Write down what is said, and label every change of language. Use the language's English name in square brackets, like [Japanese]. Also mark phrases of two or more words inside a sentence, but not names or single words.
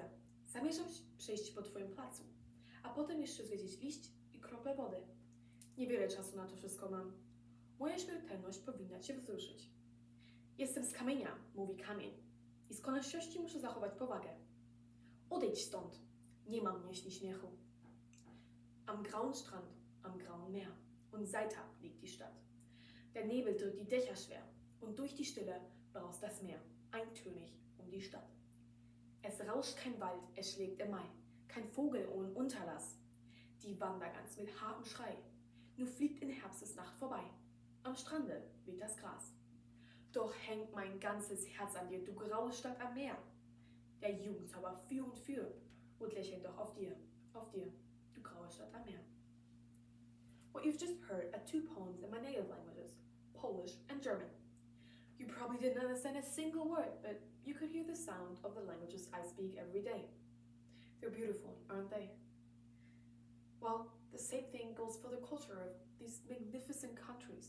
[Polish] Zamierzam przejść po twoim placu, a potem jeszcze zwiedzić liść i kroplę wody. Niewiele czasu na to wszystko mam. Moja śmiertelność powinna cię wzruszyć. Jestem z kamienia, mówi kamień. I z konieczności muszę zachować powagę. Odejdź stąd. Nie mam myśli śmiechu. [German] Am grauen Strand, am grauen Meer und seither liegt die Stadt. Der Nebel drückt die Dächer schwer und durch die Stille braust das Meer, eintönig die Stadt. Es rauscht kein Wald, es schlägt im Mai, kein Vogel ohne Unterlass. Die Wandergans mit hartem Schrei, nur fliegt in Herbstesnacht vorbei. Am Strande weht das Gras. Doch hängt mein ganzes Herz an dir, du graue Stadt am Meer. Der Jugendzauber für und für und lächelt doch auf dir, du graue Stadt am Meer. [English] What you've just heard are two poems in my native languages, Polish and German. You probably didn't understand a single word, but you could hear the sound of the languages I speak every day. They're beautiful, aren't they? Well, the same thing goes for the culture of these magnificent countries.